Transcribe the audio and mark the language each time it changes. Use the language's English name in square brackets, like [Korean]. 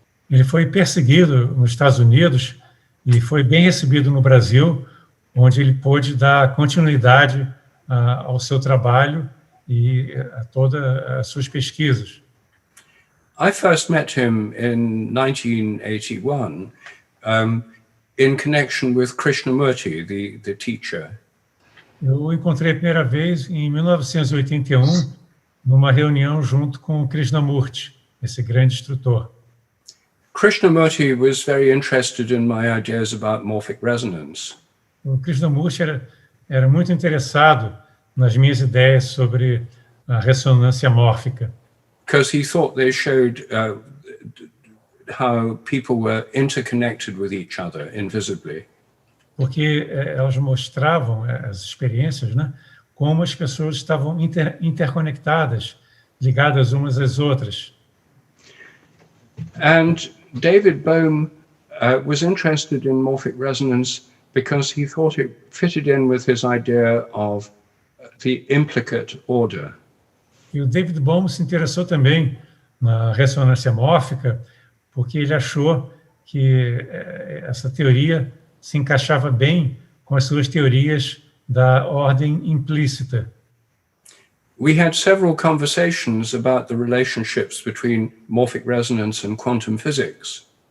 [Portuguese] Ele foi perseguido nos Estados Unidos e foi bem recebido no Brasil, onde ele pôde dar continuidade ao seu trabalho e a todas as suas pesquisas. [English] I first met him in 1981 in connection with Krishnamurti, the teacher. [Portuguese] Eu o encontrei a primeira vez em 1981, numa reunião junto com Krishnamurti, esse grande instrutor. [English] Krishnamurti was very interested in my ideas about morphic resonance. [Portuguese] O Krishnamurti era muito interessado nas minhas ideias sobre a ressonância mórfica. [English] Because he thought they showed how people were interconnected with each other invisibly. [Portuguese] Porque elas mostravam as experiências, né, como as pessoas estavam interconectadas, ligadas umas às outras. [English] And David Bohm was interested in morphic resonance because he thought it fitted in with his idea of the implicate order. [Portuguese] E o David Bohm se interessou também na ressonância mórfica porque ele achou que essa teoria se encaixava bem com as suas teorias da ordem implícita. [English] We had several conversations about the relationships between morphic resonance and quantum physics.